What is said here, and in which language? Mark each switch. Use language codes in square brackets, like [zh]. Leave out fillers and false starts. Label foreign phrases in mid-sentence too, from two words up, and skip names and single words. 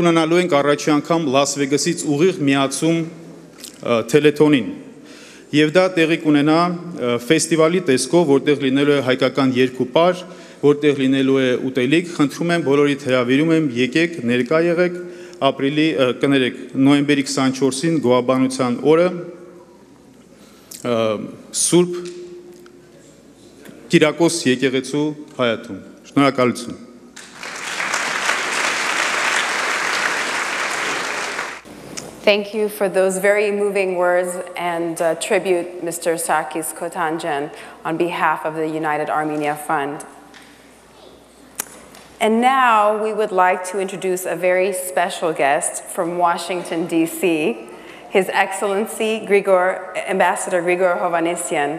[hy] ունենալու ենք առաջի անգամ Լաս Վեգասից ուղիղ միացում թելեթոնին։ Եվ դա տեղի կունենա ֆեստիվալի տեսքով, որտեղ լինելու է հայկական երկուպար, որտեղ լինելու է ուտելիք, խնդրում եմ բոլորիդ հրավիրում եմ, եկեք, ներկա եղեք, նոյեմբերի 24-ին գոհաբանության օրը Սուրբ Կիրակոս եկեղեցու հայաթում։ Շնորհակալություն։ [en] Thank you for those very moving words and tribute, Mr. Sarkis Kotanjan, on behalf of the United Armenia Fund. And now we would like to introduce a very special guest from Washington, D.C., His Excellency Ambassador Grigor Hovhannisyan.